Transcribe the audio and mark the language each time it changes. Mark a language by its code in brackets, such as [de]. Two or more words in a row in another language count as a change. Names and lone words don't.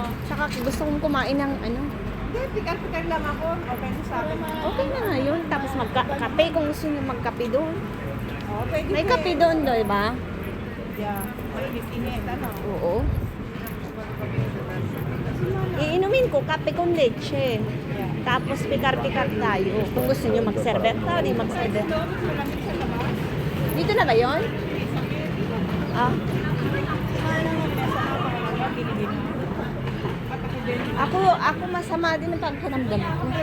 [tl] Tsaka gusto kong kumain ng ano. Hindi, pikar-pikar lang ako. Okay na sa akin. Okay na nga yun. Tapos magkape kung gusto nyo magkape doon. Oo, pwede. May kape doon, di ba? Yeah. Mainit-init, ano? Oo. Iinumin ko kape [es] con leche. [tl] Yeah. Tapos pikar-pikar tayo. Kung gusto nyo mag-serve, tayo mag-serve. Malamig sa labas. Dito na ba yun? Ah, ako masama din ang pagkaramdam ko.